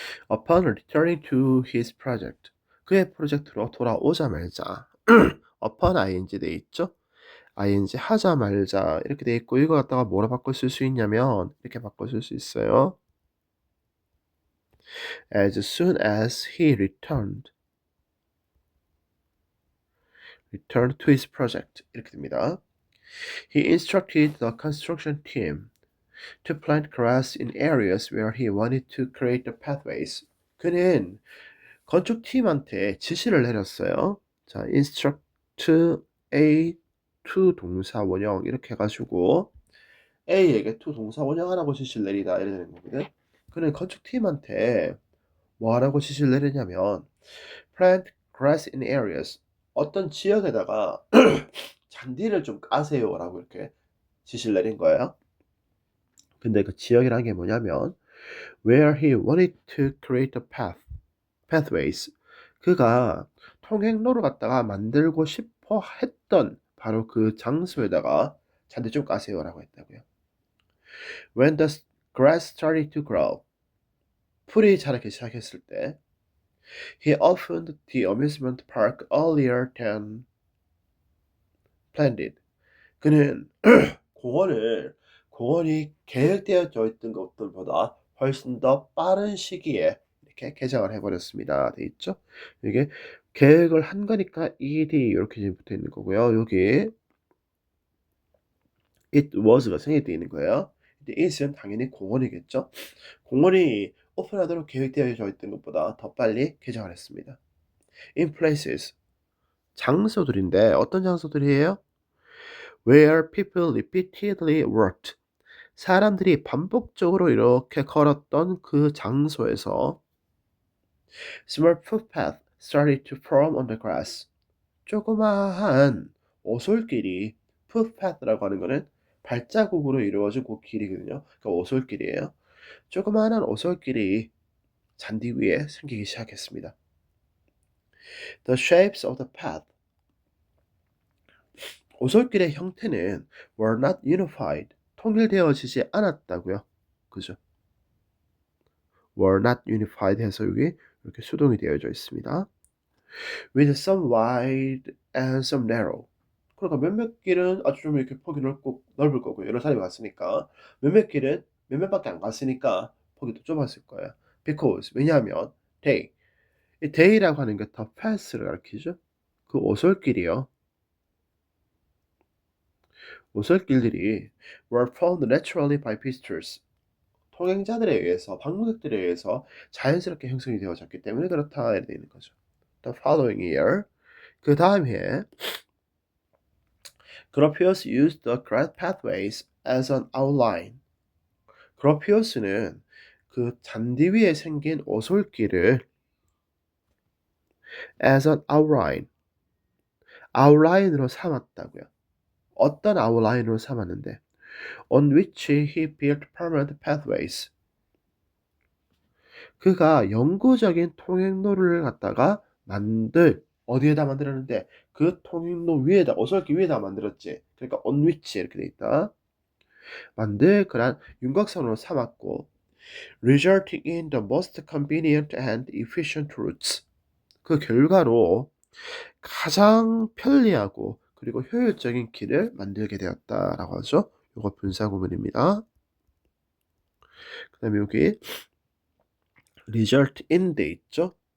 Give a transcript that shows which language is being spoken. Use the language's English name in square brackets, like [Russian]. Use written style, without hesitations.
[English] Upon returning to his project. [Korean] 그의 프로젝트로 돌아오자마자 upon ing 돼 있죠? ing 하자 말자 이렇게 돼 있고 이거 갖다가 뭐로 바꿔 쓸 수 있냐면 이렇게 바꿔 쓸 수 있어요. [English] As soon as he returned to his project 이렇게 됩니다. He instructed the construction team to plant grass in areas where he wanted to create the pathways. [Korean] 그는 건축팀한테 지시를 내렸어요. 자, instruct A to 동사 원형 이렇게 해가지고 A에게 to 동사 원형하라고 지시를 내리다 이래 되는 거거든. 그는 건축팀한테 뭐 하라고 지시를 내리냐면 [English] plant grass in areas [Korean] 어떤 지역에다가 잔디를 좀 까세요라고 이렇게 지시를 내린 거예요. 근데 그 지역이라는 게 뭐냐면 [English] where he wanted to create a pathways [Korean] 그가 통행로를 갖다가 만들고 싶어 했던 바로 그 장소에다가 잔디 좀 까세요라고 했다고요. [English] When the grass started to grow [Korean] 풀이 자라기 시작했을 때 [English] he opened the amusement park earlier than planned. [Korean] 그는 공원이 계획되어져 있던 것들보다 훨씬 더 빠른 시기에 이렇게 개장을 해버렸습니다. 돼 있죠? 이게 계획을 한 거니까 ed 이렇게 지금 붙어 있는 거고요. 여기 it was가 생략되어 있는 거예요. 근데 it은 당연히 공원이겠죠? 공원이 오픈하도록 계획되어져 있던 것보다 더 빨리 개장을 했습니다. [English] In places [Korean] 장소들인데 어떤 장소들이에요? [English] Where people repeatedly walked [Korean] 사람들이 반복적으로 이렇게 걸었던 그 장소에서 [English] small footpath started to form on the grass. [Korean] 조그마한 오솔길이 footpath라고 하는 거는 발자국으로 이루어진 그 길이거든요. 그러니까 오솔길이에요. 조그마한 오솔길이 잔디 위에 생기기 시작했습니다. [English] The shapes of the path. [Korean] 오솔길의 형태는 [English] were not unified. [Korean] 통일되어지지 않았다고요. 그죠? were not unified 해서 여기 이렇게 수동이 되어져 있습니다. [English] With some wide and some narrow. [Korean] 그러니까 몇몇 길은 아주 좀 이렇게 폭이 넓을 거고요. 여러 사람이 갔으니까. 몇몇 길은 몇몇밖에 안 갔으니까 폭이 더 좁았을 거예요. Because 왜냐하면 they 이 they라고 하는 게 더 path를 가리키죠. 그 오솔길이요. 오솔길들이 [English] were found naturally by visitors. [Korean] 통행자들에 의해서 방문객들에 의해서 자연스럽게 형성이 되어졌기 때문에 그렇다 이렇게 되는 거죠. [English] The following year [Korean] 그 다음 해에 [English] Gropius used the grass pathways as an outline. [Korean] 그로피우스는 그 잔디 위에 생긴 오솔길을 [English] as an outline [Korean] 으로 삼았다고요. 어떤 outline으로 삼았는데 [English] on which he built permanent pathways. [Korean] 그가 영구적인 통행로를 갖다가 어디에다 만들었는데 그 통행로 위에다 오솔길 위에다 만들었지. 그러니까 on which 이렇게 돼 있다. 그런 윤곽선으로 삼았고 [English] resulting in the most convenient and efficient routes. [Korean] 그 결과로 가장 편리하고 그리고 효율적인 길을 만들게 되었다라고 하죠. 이거 분사구문입니다. 그 다음에 여기 result in 돼 있죠.